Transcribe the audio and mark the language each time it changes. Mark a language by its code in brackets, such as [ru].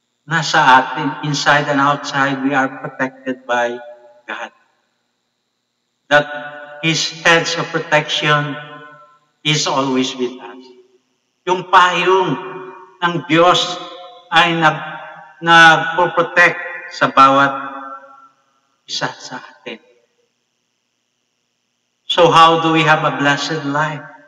[tl] Nasa atin, [en] inside and outside, we are protected by God. That His hedge of protection is always with us. [tl] Yung payong ng Diyos ay nagpo-protect sa bawat isa sa atin. [en] So how do we have a blessed life?